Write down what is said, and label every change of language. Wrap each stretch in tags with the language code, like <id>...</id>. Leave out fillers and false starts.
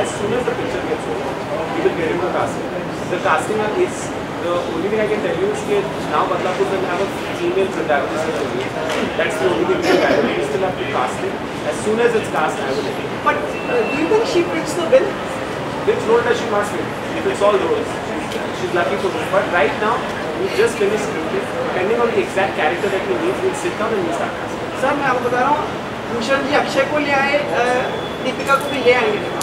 <en>As soon as the picture gets over we will get into casting, the casting is the only thing I can tell you is कि now Badlapur में have a female protagonist, that's the only thing we still have to cast it, as soon as it's cast I will let you. But do you think she fits the bill? Which role does she not fit? If it's all roles, she's lucky for this. But right now, we just finished scripting. Depending on the exact character that we need, we'll sit down and we'll start casting.</en> <hi>Sir मैं आपको बता रहा हूँ, भूषण जी अक्षय को ले आए, दीपिका को भी ले आएंगे।</hi>